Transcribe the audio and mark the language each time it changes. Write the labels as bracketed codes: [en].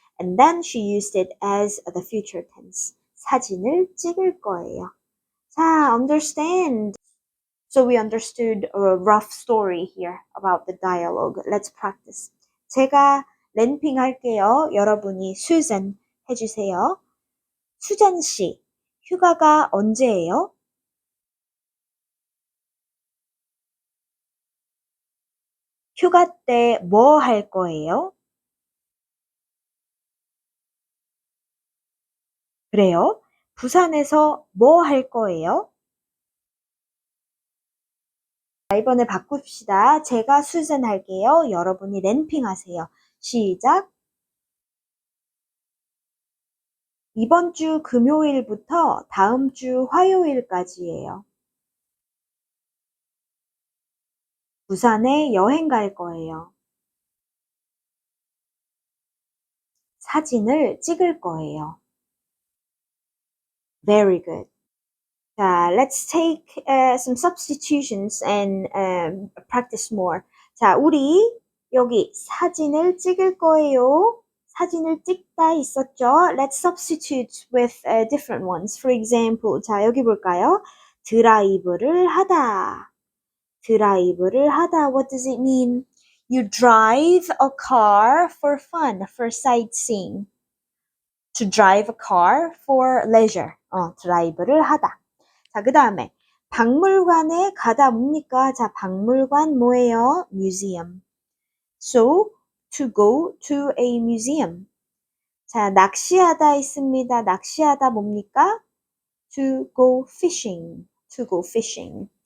[en] And then she used it as the future tense. [ko] 사진을 찍을 거예요. 자, understand. [en] So we understood a rough story here about the dialogue. Let's practice. [ko] 제가 랜핑 할게요. 여러분이 Susan 해주세요. 수잔 씨, 휴가가 언제예요? 휴가 때 뭐 할 거예요? 그래요? 부산에서 뭐 할 거예요? 자, 이번에 바꿉시다. 제가 수잔 할게요. 여러분이 랜핑 하세요. 시작. 이번 주 금요일부터 다음 주 화요일까지예요. 부산에 여행 갈 거예요. 사진을 찍을 거예요. [en] Very good. 자, let's take some substitutions and practice more. [ko] 자, 우리 여기 사진을 찍을 거예요. 사진을 찍다 있었죠? [en] Let's substitute with different ones. For example, [ko] 자, 여기 볼까요? 드라이브를 하다. 드라이브를 하다. [en] What does it mean? You drive a car for fun, for sightseeing. To drive a car for leisure. [ko] 드라이브를 하다. 자, 그 다음에 박물관에 가다 뭡니까? [en] 자, [ko] 박물관 뭐예요? [en] Museum. So, to go to a museum. [ko] 자, 낚시하다 있습니다. 낚시하다 뭡니까? [en] To go fishing. To go fishing.